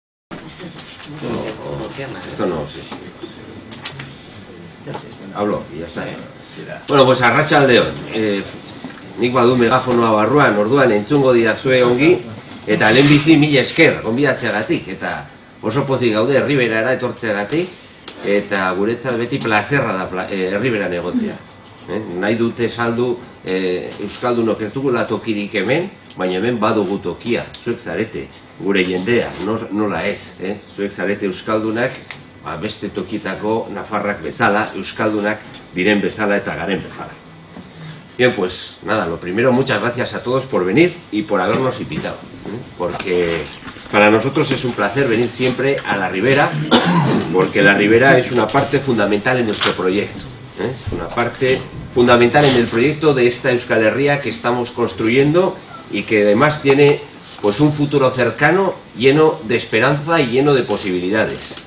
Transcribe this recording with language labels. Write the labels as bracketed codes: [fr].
[es] No sé si esto funciona, ¿eh? Esto no, sí. Hablo y ya está. Bueno, pues arratsaldeon. [eu] Nik badu megafonoa barruan, orduan entzungo didazue ongi, eta lehenbizi mila esker gonbidatzeagatik, eta oso pozik gaude Herriberara etortzeagatik, eta guretzat beti plazerra da Herriberan egotea. Nahi dute saldu euskaldunok ez dugula tokirik hemen, baina hemen badugu tokia, zuek zarete, gure jendea, nola ez, zuek zarete euskaldunak, beste tokietako nafarrak bezala, euskaldunak diren bezala eta garen bezala. [es] Bien, pues nada, lo primero, muchas gracias a todos por venir y por habernos invitado, porque para nosotros es un placer venir siempre a la Ribera, porque la Ribera es una parte fundamental en nuestro proyecto, es una parte fundamental en el proyecto de esta Euskal Herria que estamos construyendo y que además tiene pues un futuro cercano lleno de esperanza y lleno de posibilidades.